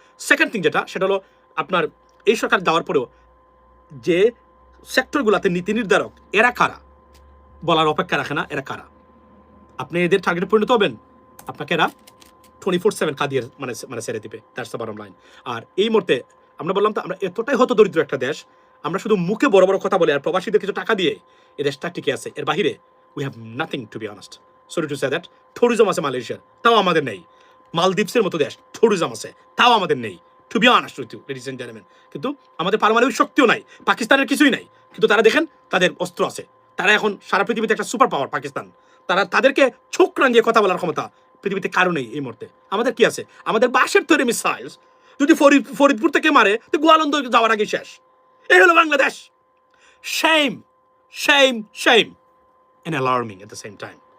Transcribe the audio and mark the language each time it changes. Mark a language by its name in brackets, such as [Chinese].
[Bangla] Second thing যেটা, সেটা হলো আপনার এই সরকার যাওয়ার পরেও যে সেক্টরগুলোতে নীতি নির্ধারক এরা কারা বলার অপেক্ষা রাখে না। এরা কারা? আপনি এদের টার্গেটে পরিণত হবেন, আপনাকে এরা 24/7 খাদিয়ে মানে ছেড়ে দিবে। [English] That's the bottom line. [Bangla] আর এই মুহূর্তে আমরা বললাম তো আমরা এতটাই হত দরিদ্র একটা দেশ, আমরা শুধু মুখে বড় বড় কথা বলে আর প্রবাসীদের কিছু টাকা দিয়ে এই দেশটা টিকে আছে। এর বাহিরে [English] we have nothing to be honest. Sorry to say that. [Bangla] tourism আছে মালয়েশিয়ার, তাও আমাদের নেই। মালদ্বীপসের মতো দেশ tourism আছে, তাও আমাদের নেই। [English] To be honest with you, ladies and gentlemen, [Bangla] কিন্তু আমাদের পারমাণবিক শক্তিও নাই, পাকিস্তানের কিছুই নাই, কিন্তু তারা দেখেন তাদের অস্ত্র আছে। তারা এখন সারা পৃথিবীতে একটা সুপার পাওয়ার পাকিস্তান। তাদেরকে চোখ রাঙিয়ে কথা বলার ক্ষমতা পৃথিবীতে কারো নেই এই মুহূর্তে। আমাদের কি আছে? আমাদের বাঁশের তৈরি মিসাইলস যদি ফরিদপুর থেকে মারে তো গোয়ালন্দ যাওয়ার আগে শেষ। এই হলো Bangladesh. [English] Shame, shame, shame, and alarming at the same time.